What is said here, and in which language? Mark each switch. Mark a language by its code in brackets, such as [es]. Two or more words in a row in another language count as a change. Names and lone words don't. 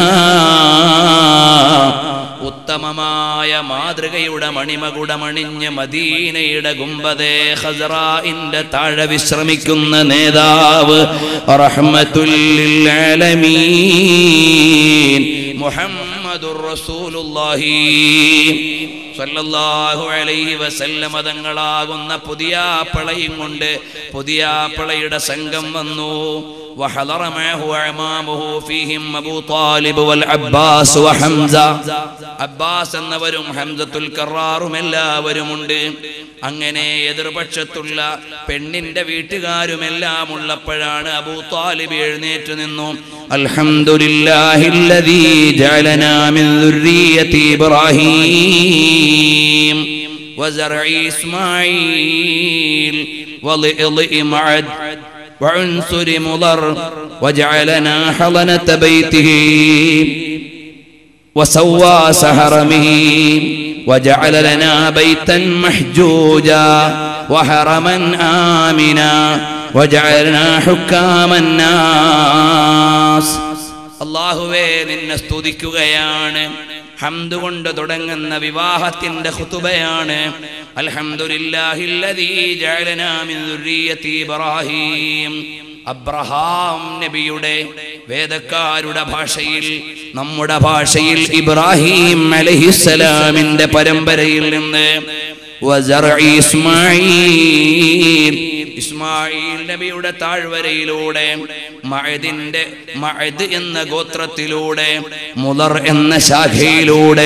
[ml] ഉത്തമമായ മാതൃകയുടെ മണിമകുടമണിഞ്ഞ് മദീനയുടെ ഗുംബദേ ഖസ്റാഇന്റെ താഴെ വിശ്രമിക്കുന്ന നേതാവ് [ar] رحمة للعالمين محمد رسول الله صلى الله عليه وسلم [ml] തങ്ങളാകുന്ന പുതിയാപ്പളയും കൊണ്ട് പുതിയാപ്പളയുടെ സംഘം വന്നു. [ar] وحضر معه أعمامه فيهم أبو طالب والعباس وحمزة. [ml] അബ്ബാസ് എന്നവരും ഹംസത്തുൽ കറാറും എല്ലാവരുമുണ്ട്. അങ്ങനെ എതിർപക്ഷത്തുള്ള പെണ്ണിന്റെ വീട്ടുകാരുമെല്ലാം ഉള്ളപ്പോഴാണ് അബൂ ത്വാലിബ് എഴുന്നേറ്റ് നിന്നു. [ar] الحمد لله الذي جعلنا من ذرية إبراهيم وزرع إسماعيل وضئضئ معد وعنصر مضر وجعلنا حضنة بيته وسوى سهرمه وجعل لنا بيتا محجوجا وحرما آمنا وجعلنا حكام الناس. [ml] അല്ലാഹുവേ നിന്നെ സ്തുതിക്കുകയാണ്. ഹംദ് കൊണ്ട് തുടങ്ങുന്ന വിവാഹത്തിന്റെ ഖുതുബയാണ്. [ar] الحمد لله الذي جعلنا من ذرية إبراهيم. [ml] അബ്രഹാം നബിയുടെ വേദക്കാരുടെ ഭാഷയിൽ, നമ്മുടെ ഭാഷയിൽ ഇബ്രാഹിം അലൈഹിസ്സലാമിന്റെ പരമ്പരയിൽ നിന്ന് [ar] وزرع إسماعيل, [ml] ഇസ്മായിൽ നബിയുടെ താഴ്വരയിലൂടെ മഅദ് എന്ന ഗോത്രത്തിലൂടെ, മുദർ എന്ന ശാഖയിലൂടെ.